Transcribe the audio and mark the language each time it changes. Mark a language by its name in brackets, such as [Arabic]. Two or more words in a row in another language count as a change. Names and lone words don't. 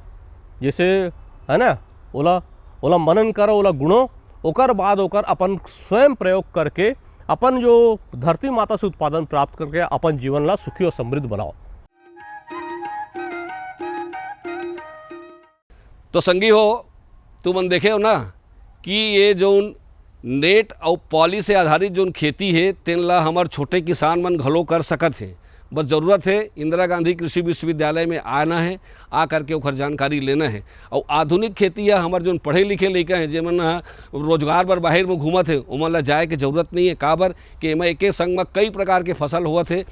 [Chhattisgarhi] जैसे है ना ओला मनन करो, ओला गुणो, ओकर बाद ओकर अपन स्वयं प्रयोग करके अपन जो धरती माता से उत्पादन प्राप्त करके अपन जीवन ला सुखी और समृद्ध बनाओ। तो संगी हो तुम देखे हो ना कि ये जो नेट और पॉली से आधारित जो खेती है तेन ला हमार छोटे किसान मन घलो कर सकत है। बस ज़रूरत है इंदिरा गांधी कृषि विश्वविद्यालय में आना है, आ करके ओखर जानकारी लेना है। और आधुनिक खेती या हमारे जो पढ़े लिखे लड़का हैं जेमन रोजगार बर बाहर में घूमत है उमन ला जाए के जरूरत नहीं है। काबर कि एमा एके संग में कई प्रकार के फसल होवत है।